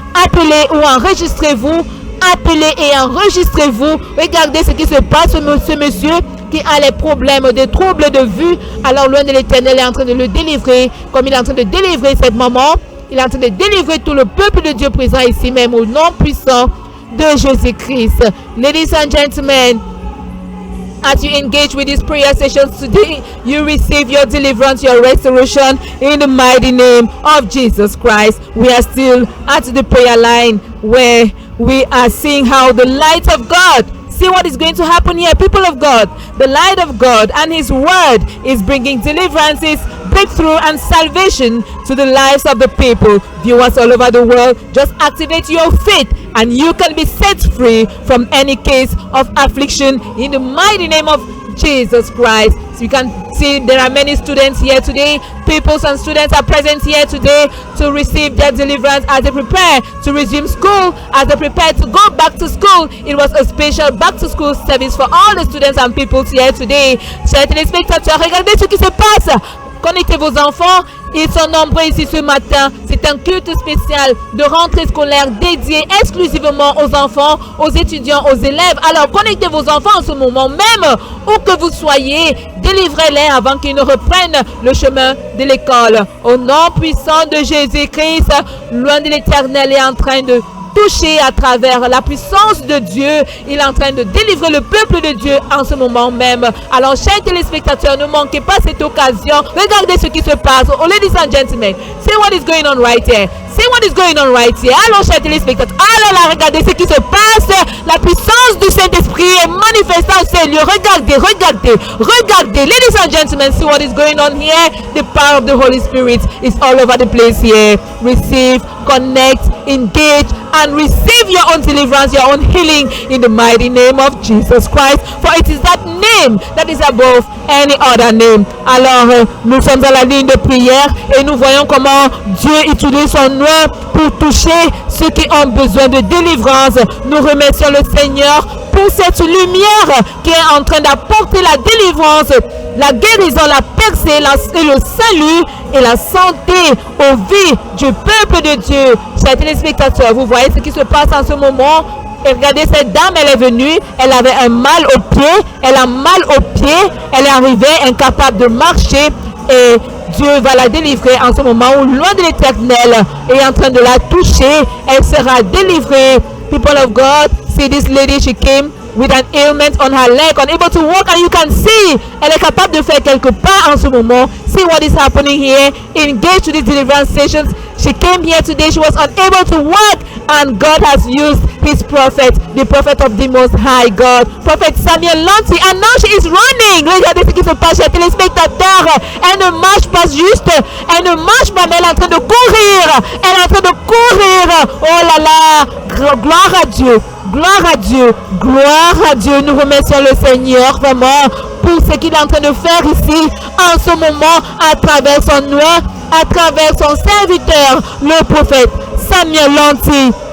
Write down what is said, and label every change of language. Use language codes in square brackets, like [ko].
[fr] Appelez ou enregistrez-vous. Appelez et enregistrez-vous. Regardez ce qui se passe, ce monsieur qui a les problèmes, des troubles de vue. Alors loin de l'Éternel est en train de le délivrer, comme il est en train de délivrer cette maman. Il est en train de délivrer tout le peuple de Dieu présent ici même au nom puissant de Jésus-Christ. [en] Ladies and gentlemen, as you engage with these prayer sessions today, you receive your deliverance, your restoration in the mighty name of Jesus Christ. We are still at the prayer line where we are seeing how the light of God, see what is going to happen here, people of God. The light of God and His Word is bringing deliverances, breakthrough and salvation to the lives of the people. Viewers all over the world, just activate your faith and you can be set free from any case of affliction in the mighty name of Jesus Christ. So you can see there are many students here today. Pupils and students are present here today to receive their deliverance as they prepare to resume school, as they prepare to go back to school. It was a special back to school service for all the students and pupils here today. [fr] Chers téléspectateurs, regardez ce qui se passe. Connectez vos enfants, ils sont nombreux ici ce matin. C'est un culte spécial de rentrée scolaire dédié exclusivement aux enfants, aux étudiants, aux élèves. Alors connectez vos enfants en ce moment même, où que vous soyez, délivrez-les avant qu'ils ne reprennent le chemin de l'école. Au nom puissant de Jésus-Christ, loin de l'Éternel est en train de touché à travers la puissance de Dieu. Il est en train de délivrer le peuple de Dieu en ce moment même. Alors, chers téléspectateurs, ne manquez pas cette occasion. Regardez ce qui se passe. [en] Oh, ladies and gentlemen, see what is going on right here. See what is going on right here. [fr] Alors, chers téléspectateurs, alors là, regardez ce qui se passe. La puissance du Saint-Esprit est manifestée en ces lieux. Regardez, regardez, regardez. [en] Ladies and gentlemen, see what is going on here. The power of the Holy Spirit is all over the place here. Receive, connect, engage, and receive your own deliverance, your own healing in the mighty name of Jesus Christ. For it is that name that is above any other name. [fr] Alors, nous sommes à la ligne de prière et nous voyons comment Dieu utilise son nom pour toucher ceux qui ont besoin de délivrance. Nous remercions le Seigneur pour cette lumière qui est en train d'apporter la délivrance, la guérison, la percée, et le salut et la santé aux vies du peuple de Dieu. Chers téléspectateurs, vous voyez ce qui se passe en ce moment. Et regardez, cette dame, elle est venue, elle avait un mal au pied, elle a mal au pied, elle est arrivée incapable de marcher et Dieu va la délivrer en ce moment où, loin de l'Éternel, est en train de la toucher. Elle sera délivrée. [en] People of God, see this lady, she came with an ailment on her leg, unable to walk, and you can see, [fr] elle est capable de faire quelques pas en ce moment. [en] See what is happening here. Engage to these deliverance sessions. She came here today, she was unable to walk, and God has used his prophet, the prophet of the Most High God, Prophet Samuel Lanty, and now she is running. [fr] Regardez ce qui se passe, chers téléspectateurs. Elle ne marche pas juste, elle ne marche pas, mais elle est en train de courir. Elle est en train de courir. Oh là là, gloire à Dieu. Gloire à Dieu, gloire à Dieu. Nous remercions le Seigneur vraiment pour ce qu'il est en train de faire ici en ce moment à travers son nom, à travers son serviteur, le prophète Samuel Lanty.